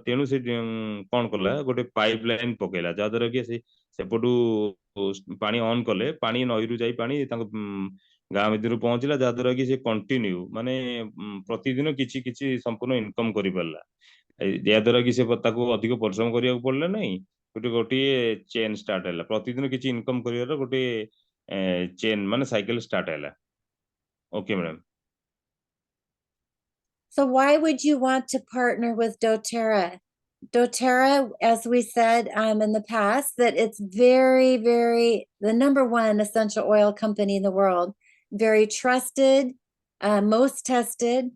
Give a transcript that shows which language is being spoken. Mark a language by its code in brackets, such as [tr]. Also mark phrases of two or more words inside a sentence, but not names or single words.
[or] ତେଣୁ ସେ କଣ କଲା ଗୋଟେ [en] pipe line [or] ପକେଇଲା ଯାହାଦ୍ୱାରା କି ସେପଟୁ ପାଣି ଅନ୍ କଲେ ପାଣି ନଈରୁ ଯାଇ ପାଣି ତାଙ୍କ ଗାଁ ଭିତରୁ ପହଞ୍ଚିଲା ଯାହାଦ୍ୱାରା କି ସେ କଣ୍ଟିନ୍ୟୁ ମାନେ ପ୍ରତିଦିନ କିଛି କିଛି ସମ୍ପୂର୍ଣ୍ଣ ଇନକମ୍ କରିପାରିଲା। ଯାହାଦ୍ୱାରା କି ସେ ତାକୁ ଅଧିକ ପରିଶ୍ରମ କରିବାକୁ ପଡିଲା ନାହିଁ। ଗୋଟିଏ [en] chain start [or] ହେଲା। ପ୍ରତିଦିନ କିଛି ଇନକମ୍ କରିବାର ଗୋଟେ ଚେନ୍ ମାନେ [en] cycle start [or] ହେଲା। [en] okay madam. So why would you want to partner with doTERRA? doTERRA, as we said in the past, that it's very, very the #1 essential oil company in the world. Very trusted, most tested.